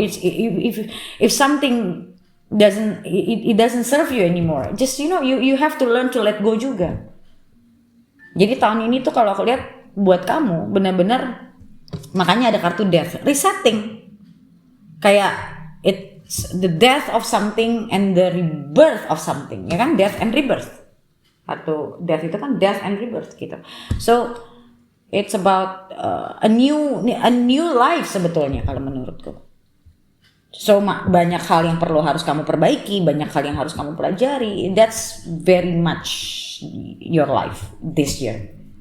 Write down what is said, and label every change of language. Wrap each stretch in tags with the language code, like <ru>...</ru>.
<en>If something doesn't serve you anymore, just you have to learn to let go</en> <id>juga. Jadi tahun ini tuh kalau aku lihat buat kamu benar-benar, makanya ada kartu Death, resetting. Kayak</id> <en>it's the death of something and the rebirth of something,</en> <id>ya kan?</id> <en>Death and rebirth.</en> <id>Atau</id> <en>death</en> <id>itu kan</id> <en>death and rebirth</en> <id>gitu.</id> <en>So it's about a new life</en> <id>sebetulnya kalau menurutku. So banyak hal yang harus kamu perbaiki, banyak hal yang harus kamu pelajari.</id> <en>That's very much your life this year.</en>